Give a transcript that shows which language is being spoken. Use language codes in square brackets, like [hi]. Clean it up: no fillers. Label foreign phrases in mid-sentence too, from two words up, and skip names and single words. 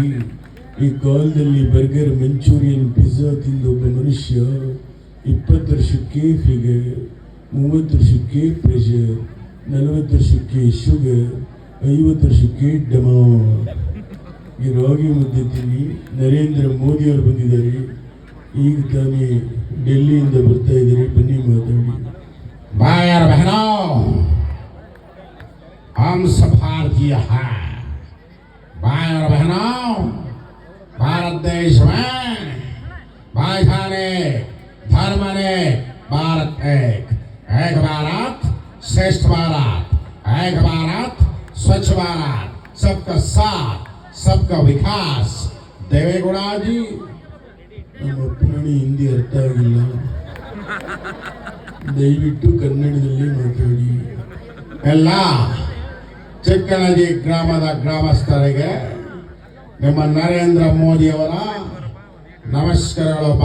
[kn] ಈ ಕಾಲದಲ್ಲಿ ಬರ್ಗರ್, ಮಂಚೂರಿಯನ್, ಪಿಜ್ಜಾ ತಿಂದೊಬ್ಬ ಮನುಷ್ಯ 20 ವರ್ಷಕ್ಕೆ ಫಿಗರ್, 30 ವರ್ಷಕ್ಕೆ ಪ್ರೆಷರ್, 40 ವರ್ಷಕ್ಕೆ ಶುಗರ್, 50 ವರ್ಷಕ್ಕೆ ಡಮಾರ್. ಈ ರಾಗಿ ಮುದ್ದೆ ತಿನ್ನಿ. ನರೇಂದ್ರ ಮೋದಿ ಅವರು ಬಂದಿದ್ದಾರೆ, ಈಗ ತಾನೇ ಡೆಲ್ಲಿಯಿಂದ ಬರ್ತಾ ಇದ್ದಾರೆ. ಬನ್ನಿ ಮಾತಾಡಿ. [hi] भाइयों बहनों, हम सब भारतीय हैं। भाइयों बहनों, भारत देश में भाईचारे, धर्म ने भारत एक भारत श्रेष्ठ भारत, एक भारत स्वच्छ भारत, सबका साथ, सबका विकास. देवेगौड़ा जी, [kn] ನಮ್ಮ ಅಪ್ಪನಡಿ ಹಿಂದಿ ಅರ್ಥ ಆಗಿಲ್ಲ, ದಯವಿಟ್ಟು ಕನ್ನಡದಲ್ಲಿ ಮಾತಾಡಿ. ಎಲ್ಲ ಚಿಕ್ಕನದಿ ಗ್ರಾಮದ ಗ್ರಾಮಸ್ಥರಿಗೆ ನಿಮ್ಮ ನರೇಂದ್ರ ಮೋದಿ ಅವರ ನಮಸ್ಕಾರಗಳು.